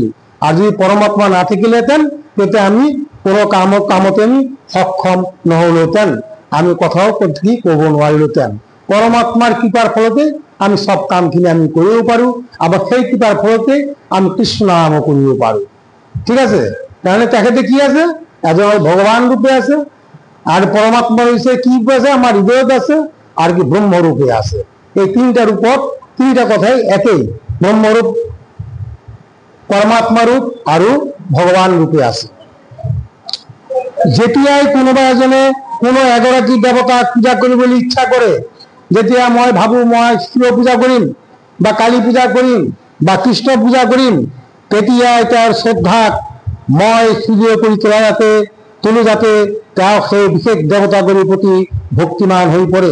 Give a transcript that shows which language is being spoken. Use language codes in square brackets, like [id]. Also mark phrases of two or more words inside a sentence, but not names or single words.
[as] আৰু যদি পৰমাত্মা নাথাকিলেহেঁতেন তেতিয়া আমি কোনো কামতে আমি সক্ষম নহ'লোহেঁতেন, আমি কথাও কি ক'ব নোৱাৰিলোহেঁতেন। পৰমাত্মাৰ কৃপাৰ ফলতে আমি সব কামখিনি আমি কৰিব পাৰোঁ, [bn] আবার সেই কৃপার [as] ফলতে আমি কৃষ্ণ নাম কৰিব পাৰোঁ। [bn] ঠিক আছে? তাহলে তেখেতে কি আছে? এজন ভগবান রূপে আছে, আর পরমাত্মা রয়েছে কি রূপে আছে? আমার হৃদয়ত আছে, আর কি ব্রহ্ম রূপে আছে। এই তিনটা রূপত তিনটা কথাই একই, ব্রহ্মরূপ, পরমাত্মা রূপ আৰু ভগবান রূপে আছে। [as] যেতিয়াই কোনোবা এজনে কোনো এগৰাকী দেৱতাক পূজা কৰিবলৈ ইচ্ছা কৰে, যেতিয়া মই ভাবো মই শিৱ পূজা কৰিম বা কালী পূজা কৰিম বা কৃষ্ণ পূজা কৰিম, তেতিয়াই তাৰ শ্ৰদ্ধাক মই সুযোগ কৰি তোলো যাতে তেওঁ সেই বিশেষ দেৱতাগুৰিৰ প্ৰতি ভক্তিমান হৈ পৰে।